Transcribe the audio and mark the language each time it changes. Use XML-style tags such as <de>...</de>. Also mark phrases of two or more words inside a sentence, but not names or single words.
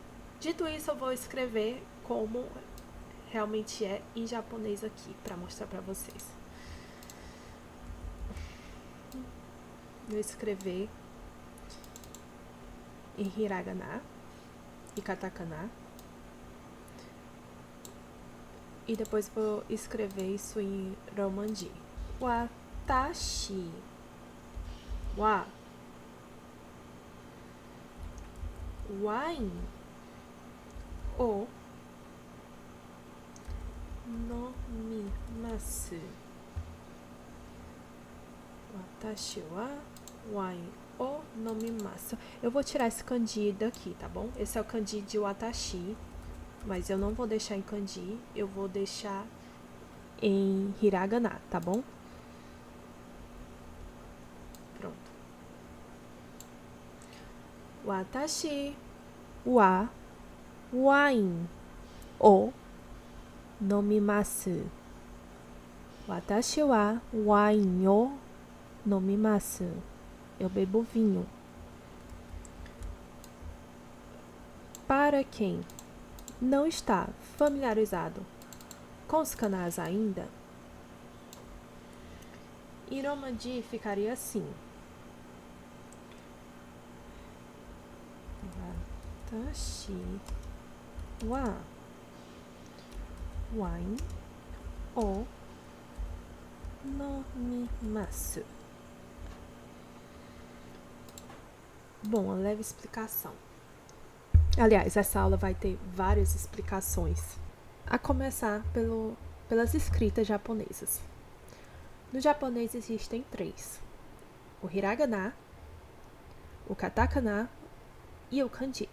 <pt>Dito isso, eu vou escrever como realmente é em japonês aqui, para mostrar para vocês. Vou escrever em hiragana e katakana. E depois vou escrever isso em romanji.</pt> <ja>私はワインを飲みます. 私はワインを飲みます.</ja> <pt>Eu vou tirar esse kanji daqui, tá bom? Esse é o kanji de watashi, mas eu não vou deixar em kanji, eu vou deixar em hiragana, tá bom? Pronto.</pt> <ja>私はワインを飲みます. 私はワインを飲みます.</ja> <pt>Eu bebo vinho. Para quem não está familiarizado com os kanais ainda, Iromaji ficaria assim.</pt> <ja>私はワインを飲みます.</ja> <pt>Bom, uma leve explicação. Aliás, essa aula vai ter várias explicações, a começar pelas escritas japonesas. No japonês existem 3: o hiragana, o katakana e o kanji.</pt>